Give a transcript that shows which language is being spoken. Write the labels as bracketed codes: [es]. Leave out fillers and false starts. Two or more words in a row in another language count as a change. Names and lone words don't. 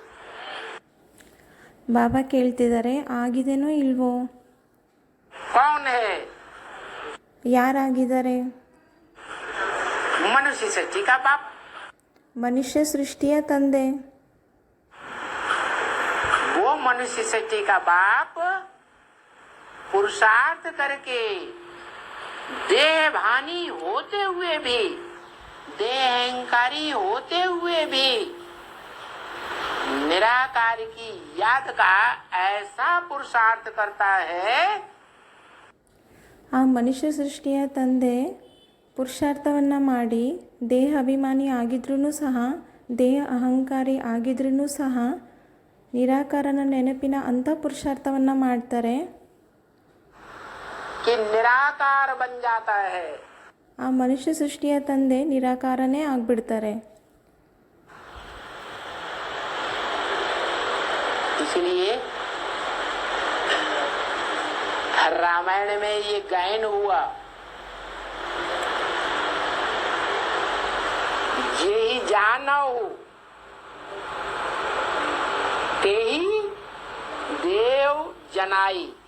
[kn] ಬಾಬಾ ಕೇಳ್ತಿದ್ದಾರೆ, ಆಗಿದೆನೋ ಇಲ್ವೋ? [hi] कौन है? [kn] ಯಾರಾಗಿದ್ದಾರೆ? [hi] मनुष्य सृष्टि का बाप. [kn] ಮನುಷ್ಯ ಸೃಷ್ಟಿಯ ತಂದೆ. [hi] वो मनुष्य सृष्टि का बाप पुरुषार्थ करके देह भानी होते हुए भी, देह अहंकारी होते हुए भी निराकार की याद का ऐसा पुरुषार्थ करता है. [kn] ಆ ಮನುಷ್ಯ ಸೃಷ್ಟಿಯ ತಂದೆ ಪುರುಷಾರ್ಥವನ್ನು ಮಾಡಿ ದೇಹ ಅಭಿಮಾನಿ ಆಗಿದ್ರೂ ಸಹ, ದೇಹ ಅಹಂಕಾರಿ ಆಗಿದ್ರೂ ಸಹ ನಿರಾಕಾರನ ನೆನಪಿನ ಅಂಥ ಪುರುಷಾರ್ಥವನ್ನು ಮಾಡ್ತಾರೆ. [hi] कि निराकार बन जाता है. [kn] ಆ ಮನುಷ್ಯ ಸೃಷ್ಟಿಯ ತಂದೆ ನಿರಾಕಾರನೇ ಆಗಿಬಿಡ್ತಾರೆ. [hi] इसलिए रामायण में ये गायन हुआ, ये ही जानौ ते ही देव जनाई.